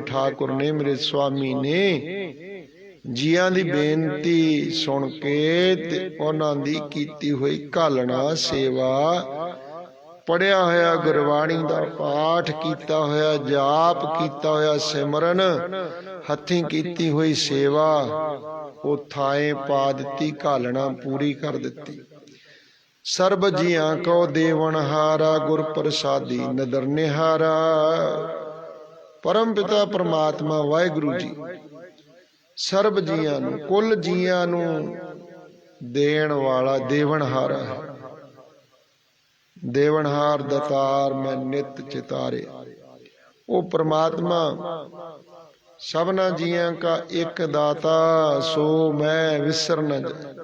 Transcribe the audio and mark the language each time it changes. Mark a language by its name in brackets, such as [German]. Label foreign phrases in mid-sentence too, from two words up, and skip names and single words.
[Punjabi] ਠਾਕੁਰ ਨੇ, ਮੇਰੇ ਸੁਆਮੀ ਨੇ ਜੀਆਂ ਦੀ ਬੇਨਤੀ ਸੁਣ ਕੇ ਤੇ ਉਨ੍ਹਾਂ ਦੀ ਕੀਤੀ ਹੋਈ ਘਾਲਣਾ ਸੇਵਾ, ਪੜ੍ਹਿਆ ਹੋਇਆ ਗੁਰਬਾਣੀ ਦਾ ਪਾਠ ਕੀਤਾ ਹੋਇਆ, ਜਾਪ ਕੀਤਾ ਹੋਇਆ ਸਿਮਰਨ, ਹੱਥੀਂ ਕੀਤੀ ਹੋਈ ਸੇਵਾ ਓ ਥਾਏ ਪਾ ਦਿੱਤੀ, ਘਾਲਣਾ ਪੂਰੀ ਕਰ ਦਿੱਤੀ। ਸਰਬ ਜੀਆਂ ਕੋ ਦੇਵਨਹਾਰਾ, ਗੁਰ ਪ੍ਰਸਾਦੀ ਨਦਰ ਨਿਹਾਰਾ। ਪਰਮ ਪਿਤਾ ਪਰਮਾਤਮਾ ਵਾਹਿਗੁਰੂ ਜੀ ਸਰਬ ਜੀਆਂ ਨੂੰ, ਕੁੱਲ ਜੀਆਂ ਨੂੰ ਦੇਣ ਵਾਲਾ ਦੇਵਨਹਾਰਾ ਹੈ। ਦੇਵਨਹਾਰ ਦਾਤਾਰ ਮੈਂ ਨਿਤ ਚਿਤਾਰੇ। ਓ ਪਰਮਾਤਮਾ ਸਭਨਾ ਜੀਆਂ ਕਾ ਇਕ ਦਾਤਾ, ਸੋ ਮੈਂ ਵਿਸਰ ਨ ਜਾਏ।